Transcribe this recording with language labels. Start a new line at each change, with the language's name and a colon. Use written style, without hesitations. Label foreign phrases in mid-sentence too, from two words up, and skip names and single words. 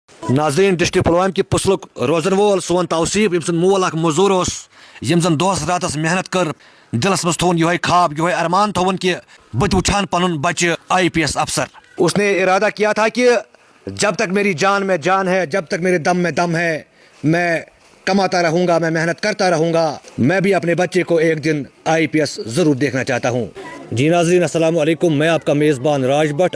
Kashmiri: नाज़रीन डिस्ट्रिक्ट पुलवामा की पुसलुक रोजन वोल सोन तौसीफ यम सुन मोल मजूर यम जन दोस रातस मेहनत कर दिलस मज थोन यह ख्वाब यह अरमान थोन कि बत वुछान पनुन बच्चे IPS अफसर।
Hindi: उसने इरादा किया था कि जब तक मेरी जान में जान है, जब तक मेरे दम में दम है, मैं कमाता रहूंगा, मैं मेहनत करता रहूंगा, मैं भी अपने बच्चे को एक दिन IPS ज़रूर देखना चाहता हूँ। जी नाज़रीन अस्सलाम वालेकुम, मैं आपका मेज़बान राज भट्ट।